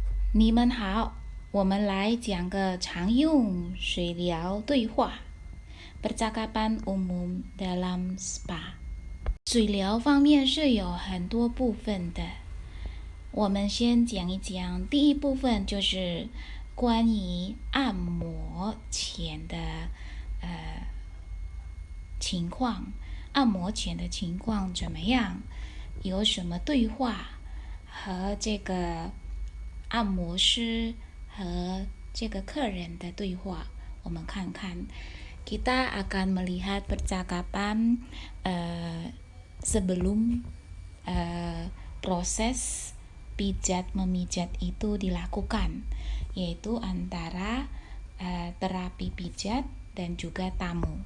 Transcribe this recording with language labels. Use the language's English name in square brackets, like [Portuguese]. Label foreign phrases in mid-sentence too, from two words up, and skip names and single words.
[Chinese] 你们好，我们来讲个常用水疗对话 [Indonesian] percakapan umum dalam spa。 [Chinese] 水疗方面是有很多部分的，我们先讲一讲第一部分，就是关于按摩前的情况，按摩前的情况怎么样？有什么对话和这个按摩师和这个客人的对话，我们看看。 [Indonesian] Kita akan melihat percakapan sebelum proses pijat memijat itu dilakukan, yaitu antara terapi pijat dan juga tamu.